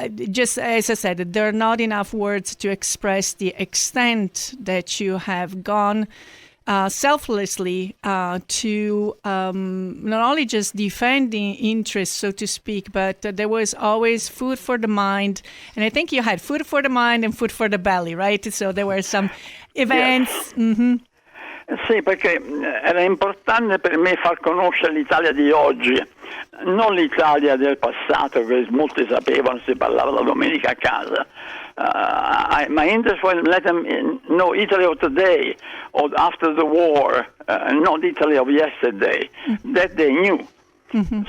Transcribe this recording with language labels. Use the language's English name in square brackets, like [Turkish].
[English] Just as I said, there are not enough words to express the extent that you have gone selflessly to not only just defending interests, so to speak, but there was always food for the mind. And I think you had food for the mind and food for the belly, right? So there were some events. Yes. Mm-hmm. [Italian] Sì, perché era importante per me far conoscere l'Italia di oggi, non l'Italia del passato che molti sapevano, si parlava la domenica a casa. [English] My interest was let them know Italy of today, or after the war, not Italy of yesterday. Mm-hmm. That they knew. Mm-hmm.